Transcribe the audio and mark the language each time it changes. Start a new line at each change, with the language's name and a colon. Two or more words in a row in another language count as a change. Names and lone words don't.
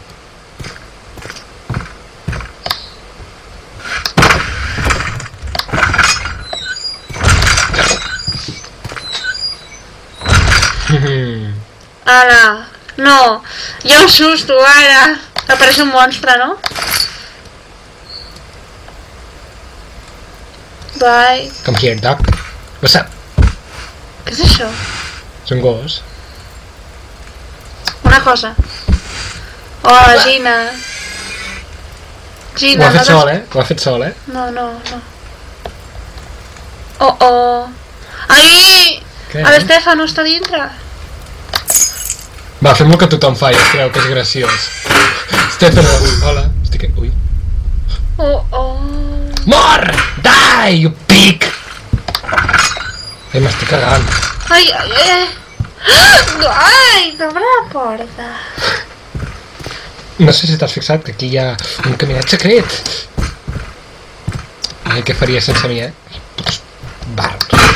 Catalan: Ara, no, hi ha un susto, ara. Apareix un monstre, no?
English: Bye. Come here, dog. What's up?
Catalan: Què és això? És un gos. Una cosa. Hola, Gina. Ho ha fet sol, Ho ha fet sol, No. Oh. Ai! Què? L'Estefano està dintre. Va, fem el que tothom fa i es creu que és graciós. Stefano, hola. Estic... Ui. Oh. Mor!
English: Die, you pig!
Catalan: Ai, m'estic cagant. Ai! Ai, obre la porta. No sé si t'has fixat que aquí hi ha un caminet secret. Ai, què faries sense mi, Barros.